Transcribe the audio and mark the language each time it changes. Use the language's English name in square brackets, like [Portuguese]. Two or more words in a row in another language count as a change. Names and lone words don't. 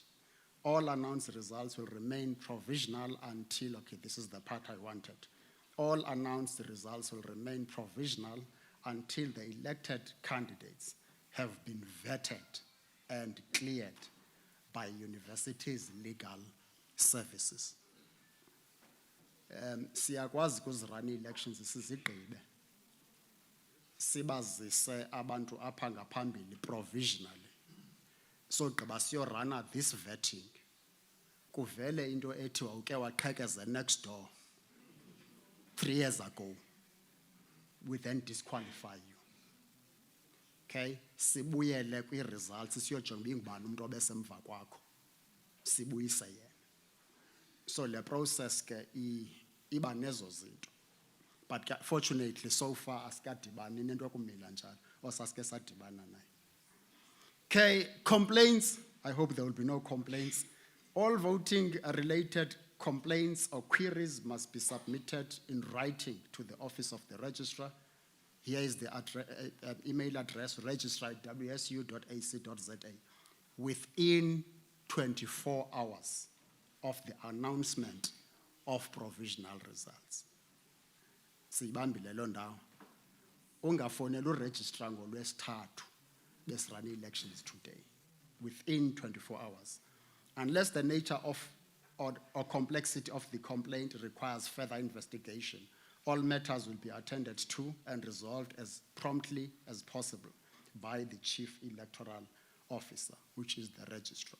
[English] All announced results will remain provisional until, okay, this is the part I wanted. All announced results will remain provisional until the elected candidates have been vetted and cleared by universities' legal services. [Xhosa] Siyakwazi kuzirun elections sizigqibe sibazise abantu apha ngaphambili provisionally, So gqiba siyorana [English] this vetting. [Xhosa] Kuvele into ethi wawuke waqhekeza [English] next door 3 years ago. We then disqualify you. Okay? [Xhosa] Sibuyele kwi-results siyojonga uba ingubani umuntu obesemva kwakho. Sibuyise yena. So le process ke iba nezo zinto. [English] But fortunately so far [Xhosa] asikadibani nento ekumila njalo osasike sadibana naye. [English] Okay, complaints. I hope there will be no complaints. All voting related complaints or queries must be submitted in writing to the office of the registrar. Here is the email address, registrar@wsu.ac.za, within 24 hours of the announcement of provisional results. [Xhosa] Siyibambile lo ndawo. Ungafonela uregistrar ngolwesithathu besirun [English] elections today, within 24 hours. Unless the nature of or complexity of the complaint requires further investigation, all matters will be attended to and resolved as promptly as possible by the Chief Electoral Officer, which is the registrar.